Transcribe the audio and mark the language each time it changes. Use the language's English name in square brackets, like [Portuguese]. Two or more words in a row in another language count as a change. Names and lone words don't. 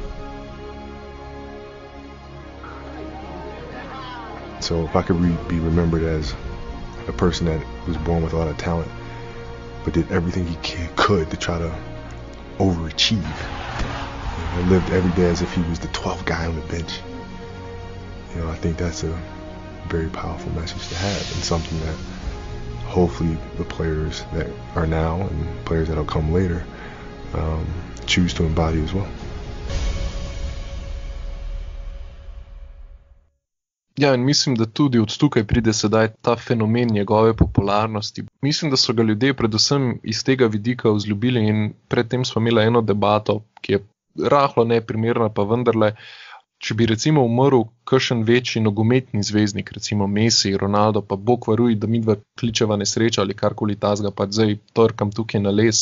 [English] So if I could be remembered as a person that was born with a lot of talent, but did everything he could to try to overachieve, and lived every day as if he was the 12th guy on the bench, I think that's a very powerful message to have and something that hopefully the players that are now and players that'll come later choose to embody as well. [Slovenian] Ja, in mislim, da tudi od tukaj pride sedaj ta fenomen njegove popularnosti. Mislim, da so ga ljudje predvsem iz tega vidika vzljubili in predtem smo imeli eno debato, ki je rahlo neprimerna, pa vendarle, če bi recimo umrl kakšen večji nogometni zvezdnik, recimo Messi, Ronaldo, pa Bog varuj, da midva kličeva nesreča ali karkoli tazga, pa zdaj trkam tukaj na les.